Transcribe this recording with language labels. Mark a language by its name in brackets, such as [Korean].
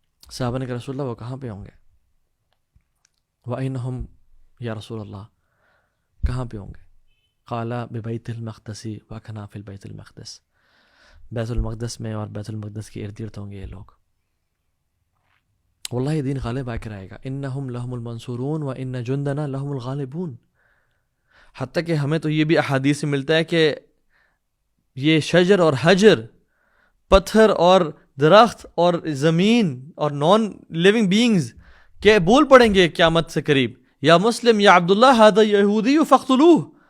[Urdu] صحابہ نے کہا رسول اللہ وہ کہاں پہ ہوں گے؟ [Arabic] وَأَيْنَهُمْ [Urdu] یا رسول اللہ، کہاں پہ ہوں گے؟ [Arabic] قال ببیت المقدس وَكَنَافِ البیت المقدس، [Urdu] بیت المقدس میں اور بیت المقدس کے ارد گرد ہوں گے یہ لوگ. واللہ یہ دین غالب آ کر آئے گا. [Arabic] انہم لہم المنصورون وان جندنا لہم الغالبون. [Urdu] حتیٰ کہ ہمیں تو یہ بھی احادیث سے ملتا ہے کہ یہ شجر اور حجر، پتھر اور درخت اور زمین اور [English] non living beings [Urdu] کہ بول پڑیں گے قیامت سے قریب، [Arabic] یا مسلم یا عبداللہ ھذا یہودی فاقتلوہ.